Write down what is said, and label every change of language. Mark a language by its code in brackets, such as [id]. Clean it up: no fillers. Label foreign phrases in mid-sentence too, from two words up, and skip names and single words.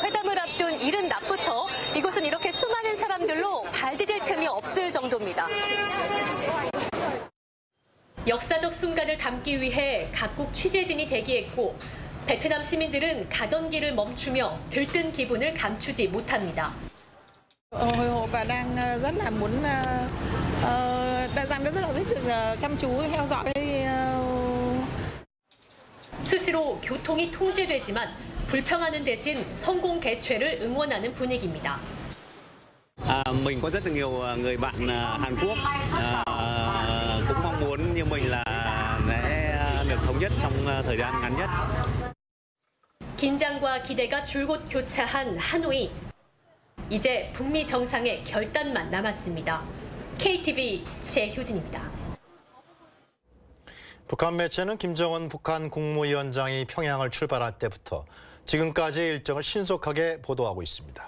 [ko] 회담을 앞둔 이른 낮부터 이곳은 이렇게 수많은 사람들로 발 디딜 틈이 없을 정도입니다. 역사적 순간을 담기 위해 각국 취재진이 대기했고 베트남 시민들은 가던 길을 멈추며 들뜬 기분을 감추지 못합니다. [vi] Hồi hộp và đang rất là muốn đang rất là thích được chăm chú theo dõi. [ko] 수시로 교통이 통제되지만 불평하는 대신 성공 개최를 응원하는 분위기입니다. [vi] Mình có rất là nhiều người bạn Hàn Quốc cũng mong muốn như mình là sẽ được thống nhất trong thời gian ngắn nhất. [ko] 긴장과 기대가 줄곧 교차한 하노이. 이제 북미 정상의 결단만 남았습니다. KTV 최효진입니다. 북한 매체는 김정은 북한 국무위원장이 평양을 출발할 때부터 지금까지의 일정을 신속하게 보도하고 있습니다.